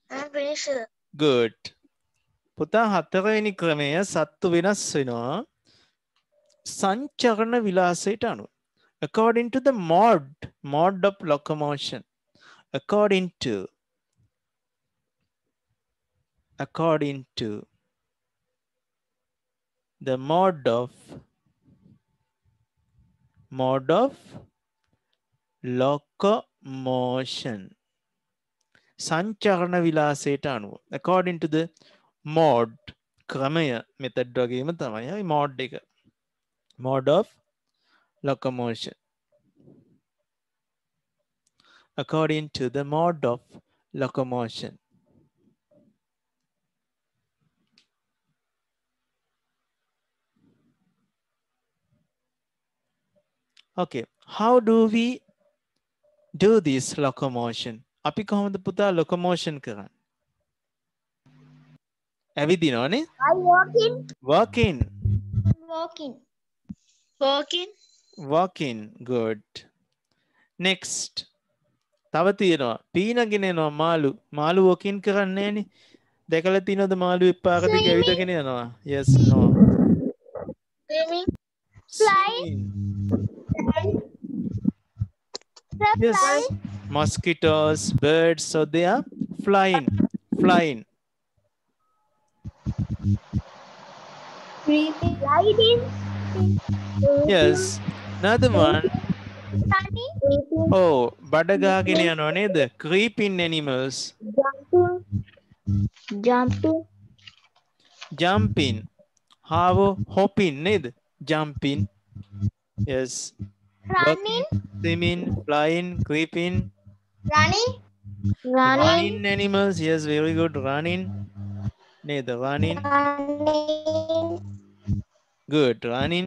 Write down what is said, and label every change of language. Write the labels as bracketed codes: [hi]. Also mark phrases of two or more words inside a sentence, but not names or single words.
[en] finish sir. Good. [si] පුතා හතරවෙනි ක්‍රමය සත්තු වෙනස් වෙනවා සංචරණ විලාසයට අනුව. [en] According to the mode of locomotion. According to the mode of locomotion. [si] සංචරණ විලාසයට අනුව. [en] According to the mode ක්‍රමය method [si] වගේම තමයි [en] mode එක. Mode of locomotion. According to the mode of locomotion. Okay, how do we do this locomotion? [si] අපි කොහොමද පුතා locomotion කරන්නේ? ඇවිදිනවනේ? [en] Walking. Good. Next. [si] තව තියෙනවා පීනගෙන යනවා මාළු walking කරන්නේ නෑනේ. දැකලා තියෙනවද මාළුවෙක් පාර දිගේ ඇවිදගෙන යනවා? [en] Yes, no. Swimming. Flying. Yes. Mosquitoes, birds, so they are flying. Gliding. Yes. Another one. [si] Oh, බඩගාගෙන යනවා නේද? [en] Creeping animals. Jumping. How hopping නේද? Jumping. Yes. Running. Swimming, flying, creeping. Running animals. Yes, very good. Running. Neda, running. Good. Running.